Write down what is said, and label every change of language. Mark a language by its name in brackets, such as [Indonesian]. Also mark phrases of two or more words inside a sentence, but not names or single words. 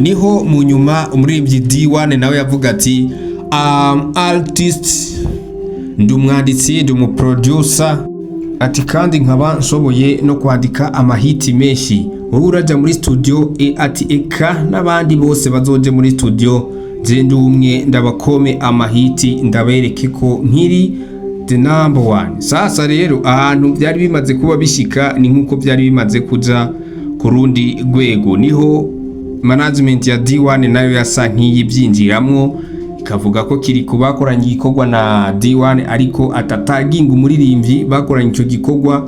[Rundi] Niho mu nyuma umuririmbyi D1 nawe yavuga ati artist, ndi umwanditsi, ndi umuproducer, ati kandi nkaba nshoboye no kwandika amahiti menshi. Wowe uraja muri studio ati eka n'abandi bose bazoje muri studio, je ndi umwe ndabakome amahiti ndabereke ko nkiri [English] the number one. [Rundi] Sasa rero ahantu byari bimaze kuba bishika ni nkuko byari bimaze kuja ku rundi rwego, niho management ya D1 nayo yasa nk'iyibyinjiramwo, ikavuga ko Kiriku bakoranye igikorwa na D1 ariko atataginga umuririmbyi bakoranye ico gikorwa.